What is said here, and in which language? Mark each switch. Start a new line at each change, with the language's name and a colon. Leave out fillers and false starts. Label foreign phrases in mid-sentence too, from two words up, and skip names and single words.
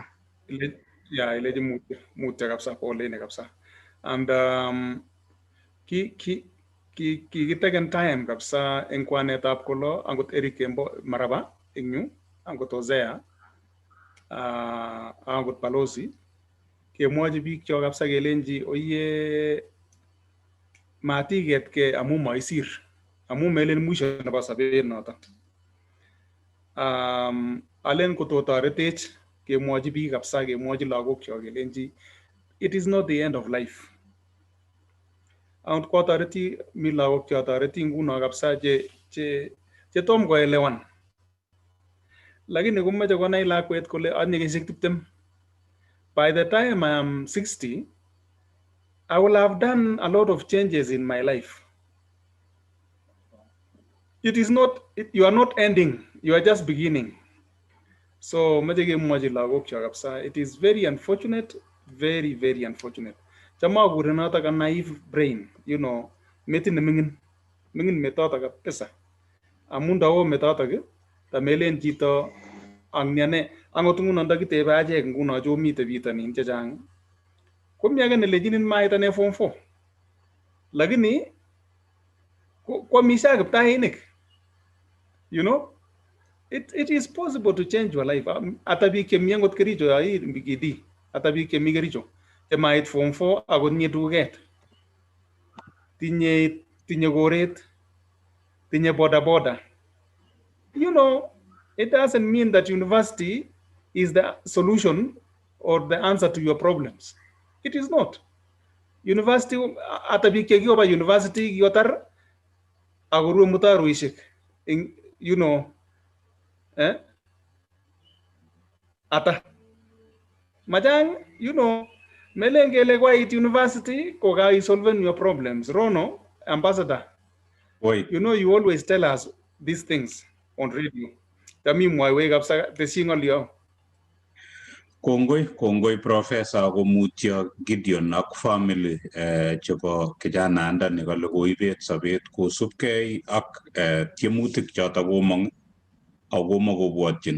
Kalenjin: Ilechi mutyo kabisa, pole ne kabisa. And kikiteken time kabisa eng kwanetab kolo angot Eric Kembo Maraba eng yu, angot Hosea, angot Balozi, kemwochi biik cho kabisa kelenji oye matigetkei amu maisir, amu melen mwisho nebo sabet noto. Alen kototoretech kemwochi biik kabisa, kemwochi lagok cho kelenji
English: it is not the end of life.
Kalenjin: Angot kotoreti mi lagok cho toreti nguno kabisa che tom koelewan. Lakini komeche konai lakwet kole atinye kenyisiek 20.
English: By the time I am 60, I will have done a lot of changes in my life. It is not, you are not ending, you are just beginning.
Kalenjin: So meche kemwochi lagok cho kabisa,
English: it is very unfortunate, very, very unfortunate.
Kalenjin: Chama kure notok
English: a naive brain, you know,
Kalenjin: metit ne mingin metotok kabisa. Amu ndawo metotok, tamelen chito ang nyane, angot nguno ndakitebe achek nguno cho mite bitonin chechang. Komi age nelechinin maitane form 4. Lakini kwamisha kiptainik.
English: You know, it is possible to change your life.
Kalenjin: Ata biik chemi angot Kericho ai Kidi, ata biik chemi Kericho chemait form 4 akot nye duket. Tinye koret, tinye boda.
English: You know, it doesn't mean that university is the solution or the answer to your problems. It is not.
Kalenjin: University, ata biik chekikoba university kikotar akoru mutaroishek.
English: You know,
Kalenjin: ata majang,
English: you know,
Kalenjin: melengele kwa it university ko ga
English: solve your problems. Rono, ambassador, you know, you always tell us these things on radio.
Kalenjin: Tami mwae kabisa tesingolio. Kongoi Professor komutyo Gideon ak family chebo kijanaanda ne kale koibet sobet kosubkei ak tiemutik choto komong ako makobwotyin.